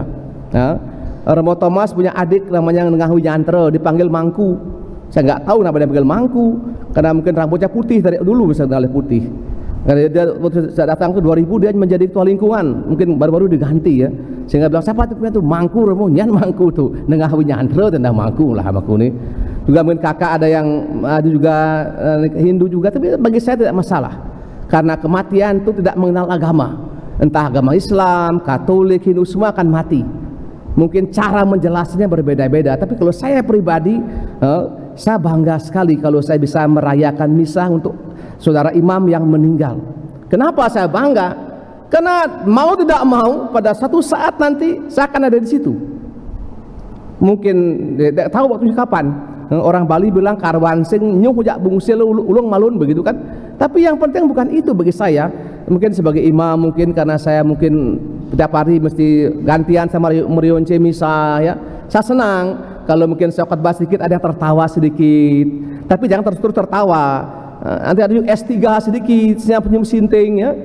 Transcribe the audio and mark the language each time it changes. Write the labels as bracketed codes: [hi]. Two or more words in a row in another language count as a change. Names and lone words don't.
[id] Romo Thomas punya adik namanya Ngahu Yantre, dipanggil Mangku. Saya nggak tahu kenapa dia panggil Mangku, karena mungkin rambutnya putih dari dulu, bisa ngalih putih. Karena dia datang ke 2000 dia menjadi ketua lingkungan, mungkin baru-baru diganti ya. Sehingga bilang siapa itu Mangku Romo, nyan Mangku tuh, Ngahu Yantre tentang Mangku lah Mangku nih. juga mungkin kakak ada yang ada juga Hindu juga, tapi bagi saya tidak masalah, karena kematian itu tidak mengenal agama, entah agama Islam, Katolik, Hindu, semua akan mati. Mungkin cara menjelaskannya berbeda-beda, tapi kalau saya pribadi, saya bangga sekali kalau saya bisa merayakan misa untuk saudara imam yang meninggal. Kenapa saya bangga? Karena mau tidak mau pada satu saat nanti saya akan ada di situ. Mungkin tidak tahu waktunya kapan. Orang Bali bilang [ban] karwan sing nyuh jak bungsil ulung malun, [id] begitu kan. Tapi yang penting bukan itu bagi saya. Mungkin sebagai imam, mungkin karena saya mungkin setiap hari mesti gantian sama merionce misa ya. Saya senang kalau mungkin saya khotbah sedikit ada yang tertawa sedikit. Tapi jangan terus tertawa. Nanti ada S3 sedikit, senyum sinting ya.